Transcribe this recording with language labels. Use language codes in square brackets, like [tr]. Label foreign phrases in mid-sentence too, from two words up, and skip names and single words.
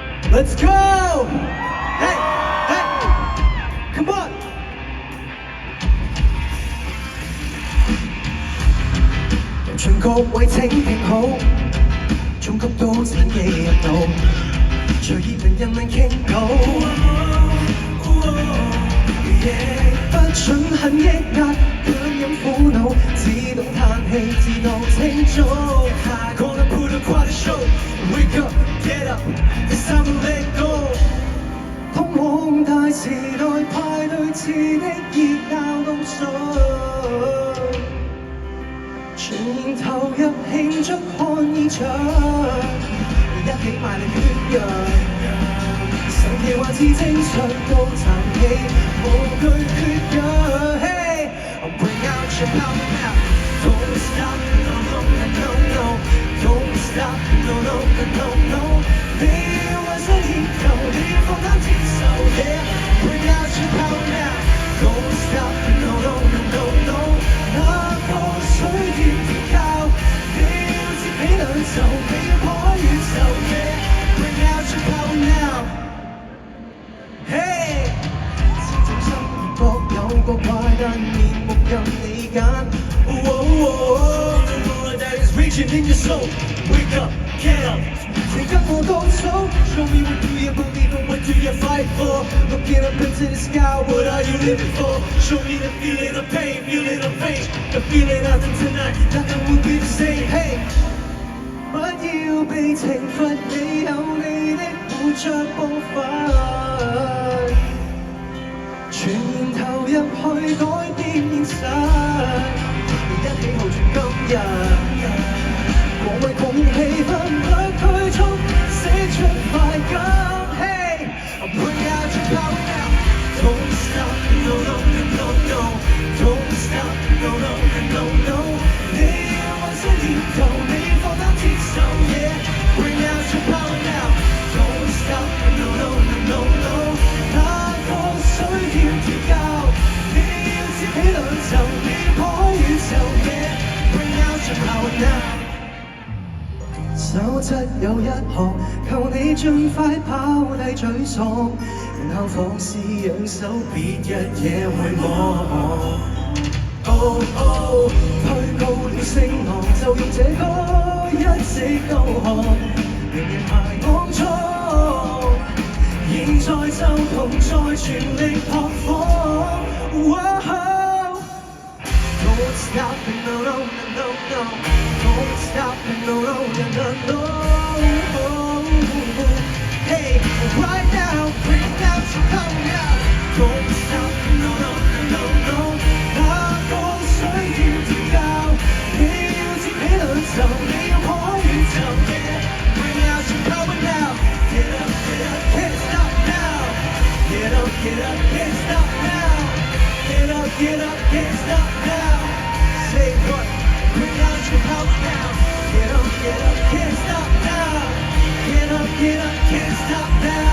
[en] Let's go! Hey, hey, come on! [yue] 人盡各位請聽好，總谷都請記入腦，隨意能人能傾到。不准很抑壓，強忍苦惱，自動嘆氣，自動清早。 [en] Gonna put on quite a show. Wake up, get up, it's time to let go. [yue] 通往大時代派對似的熱鬧動作，全然投入慶祝看現場，一起賣力血揚。神奇還是正常到殘氣，無懼缺氧。 [en] Hey, bring out your power now. Don't stop, no, no, no, no. Don't stop, no, no, no, no. [yue] 你還想研究，你放膽接受。 [en] Yeah, bring out your power now. Don't stop, no, no, no, no, no. [yue] 哪個需要調教？你要接起兩手，你要破開宇宙。 [en] Yeah, bring out your power now. Hey， [yue] 是眾生各有各怪，但面目任你揀。 [en] The that is reaching in your soul. Wake up, get up. [yue] 請跟我高手 [en] Show me what do you believe in, what do you fight for? Looking up into the sky, what are you living for? Show me the feeling of pain, feeling of pain. The feeling after tonight, nothing will be the same. [yue] Hey， 不要被懲罰，你有你的活着步伐。全然投入去改變現實，一起耗住今日，無謂共氣氛不拘束，寫出快感。 [en] Hey, bring out your power now. Don't stop, no, no, no, no. Don't stop, no, no, no, no. [yue] 你要幻想研究，你放膽接受。 [en] Yeah, bring out your power now. Don't stop, no, no, no, no. [yue] 哪個需要調教？你要接起兩袖，你要破開宇宙。 [en] Yeah, bring out your power now. [yue] 守則有一項，求你盡快拋低沮喪，然後放肆揚手，別一夜回望。Oh oh， 推高了聲浪，就用這歌一直導航，令人排骯髒。現在就同在全力撲火。 [en] Don't stop, no, no, no, no. Don't stop, no, no, no, no. Hey, right now, bring out your power now. Don't stop, no, no, no, no. [yue] 哪個需要調教？你要接起兩手，你要破開宇宙。 [en] Yeah, bring out your power now. Get up, get up, can't stop now. Get up, get up, can't stop now. Get up, get up, can't stop now. Say what? Bring out your power now. Get up, can't stop now. Get up, can't stop now.